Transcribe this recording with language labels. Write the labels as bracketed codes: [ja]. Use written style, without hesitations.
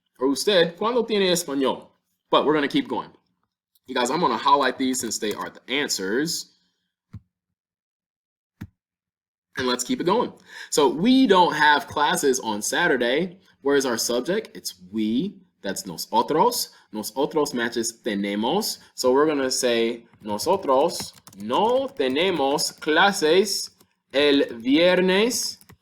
[es] Or usted, ¿cuándo tiene español? [en] But we're going to keep going. You guys, I'm going to highlight these since they are the answers. And let's keep it going. So we don't have classes on Saturday. Where's our subject? It's we. That's nosotros. [es] Nosotros [en] matches [es] tenemos. [en] So we're going to say [es] nosotros no tenemos clases el viernes.